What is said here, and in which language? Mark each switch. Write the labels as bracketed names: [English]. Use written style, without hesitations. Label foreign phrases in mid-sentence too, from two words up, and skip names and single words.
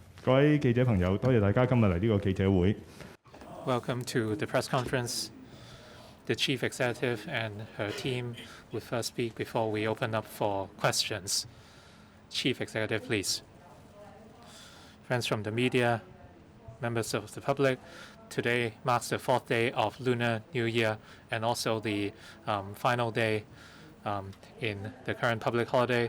[Cantonese] 各位記者朋友，多謝大家今日嚟呢個記者會。 [English] Welcome to the press conference. The Chief Executive and her team will first speak before we open up for questions. Chief Executive, please. Friends from the media, members of the public, today marks the 4th day of Lunar New Year and also the final day in the current public holiday.